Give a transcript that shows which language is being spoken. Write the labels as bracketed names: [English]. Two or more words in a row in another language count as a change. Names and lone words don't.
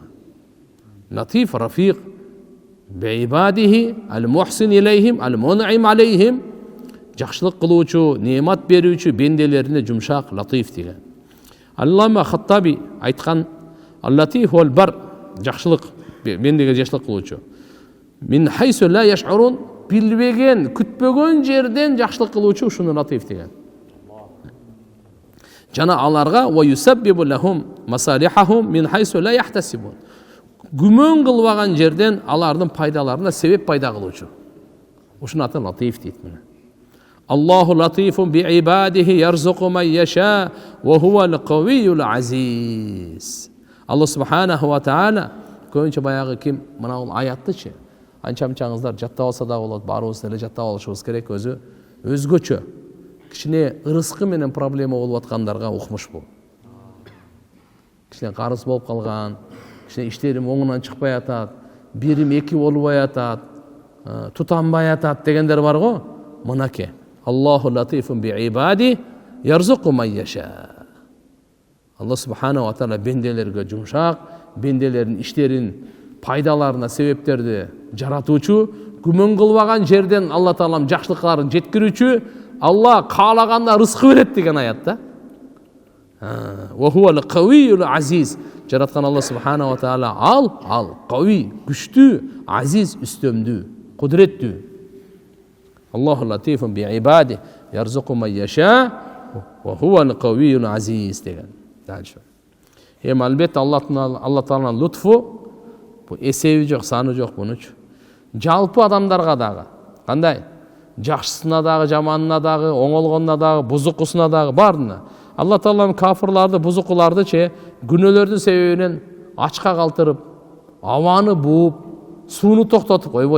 [Arabic] لطيف رفيق بعباده المحسن إليهم المنعم عليهم. [Kyrgyz] Жакшылык кылуучу, неемат берүүчү бенделерине жумшак, латиф деген. Аллама Хаттаби айткан, [Arabic] اللطيف والبار, [Kyrgyz] жакшылык, бендеге жакшылык кылуучу. [Arabic] من حيث لا يشعرون, [Kyrgyz] билбеген, күтпөгөн жерден жакшылык кылуучу ушуну латиф деген. Жана аларга [Arabic] ويسبب لهم مصالحهم من حيث لا يحتسبون. [Kyrgyz] Күмөн кылбаган жерден алардын пайдаларына себеп пайда кылуучу. Ушунун аты латиф дейт мына. [Arabic] الله لطيف بعباده يرزق من يشاء وهو القوي العزيز. [Kyrgyz] Алла [Arabic] سبحانه وتعالى [Kyrgyz] көбүнчө баягы ким мына бул аяттычы анча-мынчаңыздар жаттап алса да болот, баарыбыз эле жаттап алышыбыз керек, өзү өзгөчө. Кичине ырыскы менен проблема болуп аткандарга укмуш бул. Кичине карыз болуп калган, кичине иштерим оңунан чыкпай атат, бирим эки болбой атат, тутанбай атат дегендер бар го. Мынаке. [Arabic] الله لطيف بعباده يرزق من يشاء. [Kyrgyz] Алла [Arabic] سبحانه وتعالى [Kyrgyz] бенделерге жумшак, бенделердин иштерин, пайдаларына себептерди жаратуучу, күмөн кылбаган жерден Алла Таалам жакшылыктарын жеткирүүчү, Алла каалаганда рызкы берет деген аятта. [Arabic] وهو القوي العزيز. [Kyrgyz] Жараткан Алла [Arabic] سبحانه وتعالى [Kyrgyz] ал кави, күчтүү, азиз, үстөмдүү, кудуреттүү. [Arabic] الله لطيف بعباده يرزق من يشاء وهو القوي العزيز деген. Дальше. [Kyrgyz] Албетте Алла Тааланын лутфу бу эсеби жок, саны жок бунучу. Жалпы адамдарга дагы кандай? Жакшысына дагы, жаманына дагы, оңолгонуна дагы, бузукусуна дагы, баарына. Алла Таалам кафырларды, бузукуларды күнөөлөрдүн себебинен ачка калтырып, абаны бууп, сууну токтотуп койбойт.